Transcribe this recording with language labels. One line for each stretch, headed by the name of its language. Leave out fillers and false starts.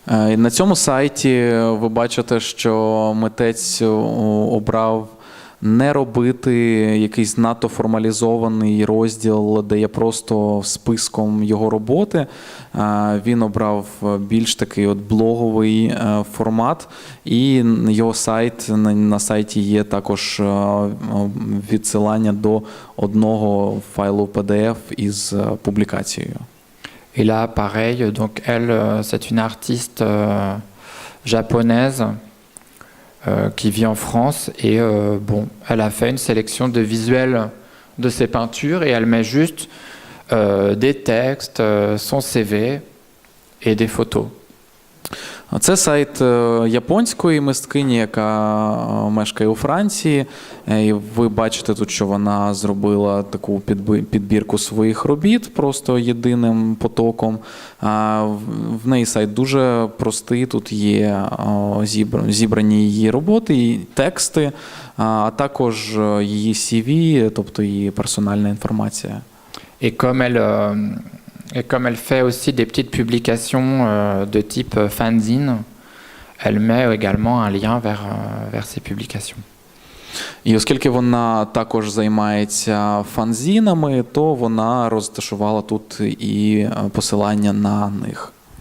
Ukrainian: І на цьому сайті ви бачите, що митець обрав не робити якийсь надто формалізований розділ, де є просто списком його роботи. Він обрав більш такий от блоговий формат, і його сайт, на сайті є також відсилання до одного файлу PDF із публікацією.
French: Et là, pareil, donc elle, c'est une artiste japonaise qui vit en France et bon, elle a fait une sélection de visuels de ses peintures et elle met juste des textes, son CV et des photos.
Ukrainian: Це сайт японської мисткині, яка мешкає у Франції. І ви бачите тут, що вона зробила таку підбірку своїх робіт просто єдиним потоком. В неї сайт дуже простий, тут є зібрані її роботи, і тексти, а також її CV, тобто її персональна інформація.
French: Et comme elle fait aussi des petites publications de type fanzine, elle met également un lien vers ces publications.
Ukrainian: І оскільки вона також займається фанзінами, то вона розташувала тут і посилання на них.